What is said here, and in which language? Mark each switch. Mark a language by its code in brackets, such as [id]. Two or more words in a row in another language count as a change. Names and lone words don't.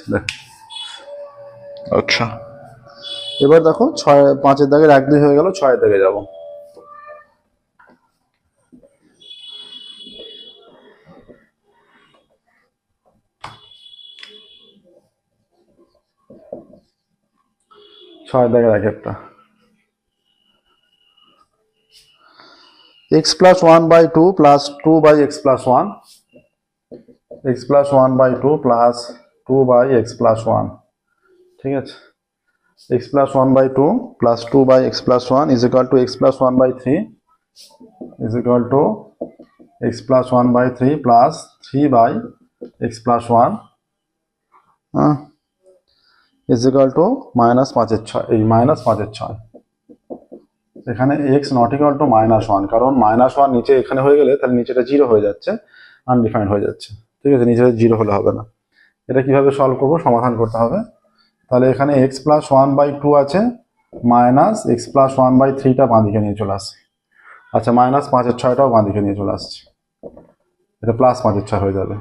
[bn] দেখো, আচ্ছা, এবার দেখো 5 দাগের 1 2 হয়ে গেল, 6 দাগে যাব। ছয় দাগের এক একটা, [en] x plus 1/2 plus 2/x plus 1, x plus 1/2 plus 2/x plus 1, [bn] ঠিক আছে? [en] x plus 1/2 plus 2/x plus 1 is equal to x plus 1/3 is equal to x plus 1/3 plus 3/x plus 1 is equal to -5/6, [bn] এই -5/6। [en] এখানে x not equal to -1, [bn] কারণ -1 নিচে এখানে হয়ে গেলে তাহলে নিচেটা 0 হয়ে যাচ্ছে, আনডিফাইন্ড হয়ে যাচ্ছে, ঠিক আছে? নিচে 0 হলে হবে না। এটা কিভাবে সলভ করব? সমাধান করতে হবে। তাহলে এখানে x plus 1/2 আছে, মাইনাস x plus 1/3টা বাঁ দিকে নিয়ে চলে আসছে। আচ্ছা, -5/6টাও বাঁ দিকে নিয়ে চলে আসছে, এটা +5/6 হয়ে যাবে।